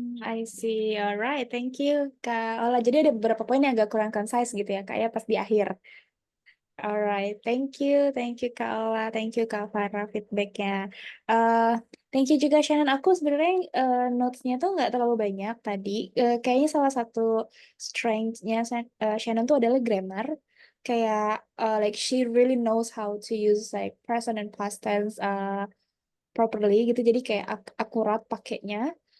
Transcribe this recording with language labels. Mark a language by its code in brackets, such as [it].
[en] I see. Alright, thank you, [id] Kak Ola. Jadi ada beberapa poin yang agak kurang concise gitu ya, Kak, ya, pas di akhir. [en] Alright, thank you Kak Ola, thank you Kak Farah feedbacknya. Thank you juga Shannon. [id] Aku sebenarnya notes-nya tuh nggak terlalu banyak tadi. Kayaknya salah satu strength-nya Shannon tuh adalah grammar. [en] Kayak like she really knows how to use like present and past tense properly gitu. [id] Jadi kayak akurat pakainya.